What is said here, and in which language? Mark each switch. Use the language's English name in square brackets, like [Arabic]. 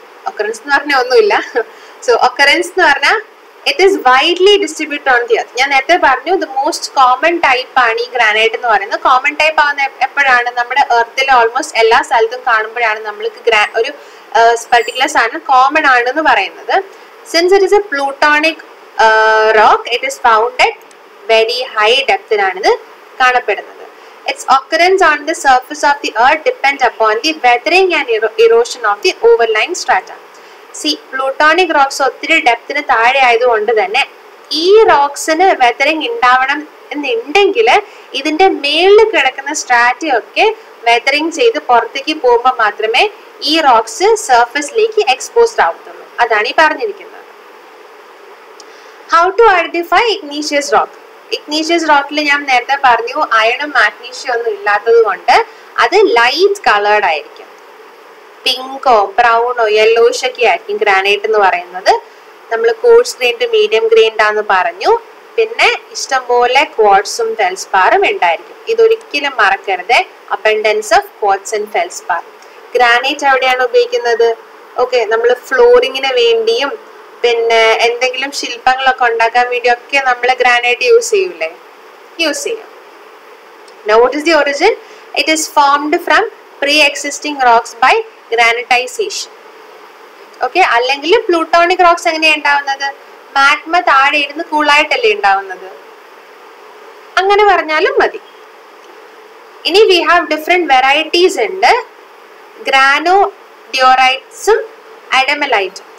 [Malayalam] Occurrence എന്ന് പറഞ്ഞാൽ ഒന്നുമില്ല. സോ ഒക്കറൻസ് എന്ന് പറഞ്ഞാൽ [English] It is widely distributed on the earth. [Malayalam] ഞാൻ നേരത്തെ പറഞ്ഞു ദ മോസ്റ്റ് കോമൺ ടൈപ്പ് ആണ് ഈ ഗ്രാനൈറ്റ് എന്ന് പറയുന്നത്. കോമൺ ടൈപ്പ് ആവുന്ന എപ്പോഴാണ്? നമ്മുടെ എർത്തിലെ ഓൾമോസ്റ്റ് എല്ലാ സ്ഥലത്തും കാണുമ്പോഴാണ് നമ്മൾക്ക് ഒരു പർട്ടിക്കുലർ സാധനം കോമൺ ആണെന്ന് പറയുന്നത്. [English] Since it is a plutonic rock. It is found at very high depth [Malayalam] ആണിത് കാണപ്പെടുന്നത്. [English] Its occurrence on the surface of the earth depends upon the weathering and erosion of the overlying strata. [Malayalam] See, plutonic rocks ഒത്തിരി ഡെപ്തിന് താഴെ ആയതുകൊണ്ട് തന്നെ ഈ റോക്സിന് weathering ഉണ്ടാവണം എന്നുണ്ടെങ്കിൽ ഇതിന്റെ മേളിൽ കിടക്കുന്ന സ്ട്രാറ്റയൊക്കെ വെതറിങ് ചെയ്ത് പുറത്തേക്ക് പോകുമ്പോൾ മാത്രമേ ഈ റോക്സ് സർഫസിലേക്ക് എക്സ്പോസ്ഡ് ആവത്തുള്ളൂ. അതാണ് ഈ പറഞ്ഞിരിക്കുന്നത്. [English] How to identify igneous rock? [Malayalam] Ignatius റോക്കിൽ ഞാൻ നേരത്തെ പറഞ്ഞു അയണും മാഗ്നീഷ്യം ഒന്നും ഇല്ലാത്തത് കൊണ്ട് അത് ലൈറ്റ് കളേർഡ് ആയിരിക്കും. പിങ്കോ ബ്രൗണോ യെല്ലോയിഷ് ഒക്കെ ആയിരിക്കും ഗ്രാനൈറ്റ് എന്ന് പറയുന്നത്. നമ്മൾ കോഴ്സ് ഗ്രെയിൻഡ് മീഡിയം ഗ്രെയിൻഡ് ആണെന്ന് പറഞ്ഞു. പിന്നെ ഇഷ്ടംപോലെ ക്വാർട്സും ഫെൽസ്പാറും ഉണ്ടായിരിക്കും. ഇതൊരിക്കലും മറക്കരുത്, [English] Abundance of quartz and feldspar. [Malayalam] Granite എവിടെയാണ് ഉപയോഗിക്കുന്നത്? ഓക്കെ, നമ്മൾ ഫ്ലോറിങ്ങിന് വേണ്ടിയും പിന്നെ എന്തെങ്കിലും ശില്പങ്ങളൊക്കെ ഉണ്ടാക്കാൻ വേണ്ടിയൊക്കെ നമ്മൾ ഗ്രാനൈറ്റ് യൂസ് ചെയ്യൂലേ? യൂസ് ചെയ്യും. [English] Now what is the origin? It is formed from pre-existing rocks by granitization. [Malayalam] Okay, അല്ലെങ്കിൽ പ്ലൂട്ടോണിക് റോക്സ് എങ്ങനെയാണ് ഉണ്ടാവുന്നത്? മാഗ്മ താഴെ ഇരുന്ന് കൂളായിട്ടല്ലേ ഉണ്ടാവുന്നത്? അങ്ങനെ പറഞ്ഞാലും മതി. ഇനി [English] we have different varieties [Malayalam] ഉണ്ട്. ഗ്രാനോ ഡിയോറൈറ്റ്സും അഡമലൈറ്റും.